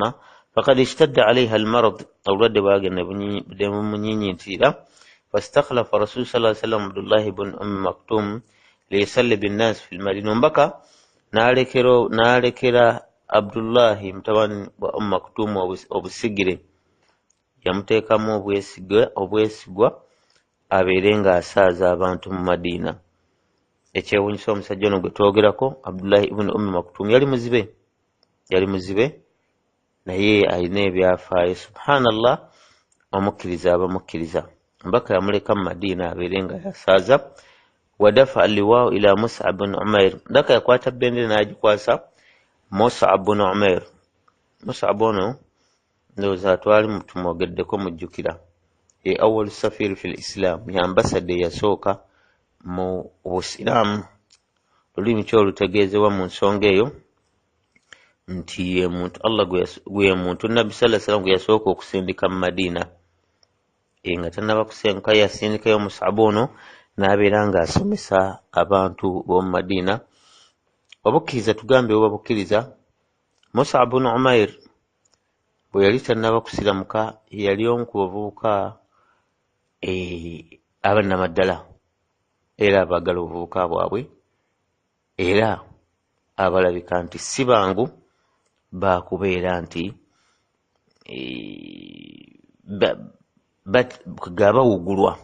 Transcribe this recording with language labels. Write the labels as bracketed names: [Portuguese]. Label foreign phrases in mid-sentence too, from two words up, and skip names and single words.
[Arabic] فقد اشتد عليها المرض, [Ganda] obulwadde bwagenda bumunyiinyiitira. [Arabic] فاستخلف رسول الله صلى الله عليه وسلم عبد الله ابن مكتوم ليصلي بالناس في المدينة. [Ganda] Mbaka n'alekera Abdullahi mutabani wa Maktum obusigire, yamuteekamu obwesigwa abeere ng'asaaza abantu mu Madiina. Ekyewuunyisa omusajja ono gwe twogerako Abdullahi ibn Maktum yali muzibe naye alina ebyafaayo. Subhanallah, omukkiriza abamukkiriza. Mbaka yamuleka mu Madiina abeere nga yasaaza. [Arabic] ودفع اللواء إلى مصعب بن عمير. [Ganda] Ndaka yakwata bendera n'agikwasa Mus'ab bin Umair. Mus'ab ono ndowooza twali tumwogeddeko mujjukira, ye [Arabic] أول سفير في الإسلام, [Ganda] ye ambasade yasooka mu Busiraamu. Lulimi ki olutegeezebwa mu nsonga eyo nti ye muntu Allah gwe muntu Nabbi [Arabic] صلى الله عليه وسلم [Ganda] gwe yasooka okusindika mu Madiina. Nga tannaba kusenka yasindikayo Mus'ab ono n'abeera ng'asomesa abantu b'omu Madiina. Obukkiriza tugambe oba bukkiriza, Mus'ab bin Umair bwe yali tannaba kusiramuka yali omu ku bavubuka abannamaddala era abaagala obuvubuka bwabwe, era abalabika nti si bangu bakubeera nti gabawugulwa.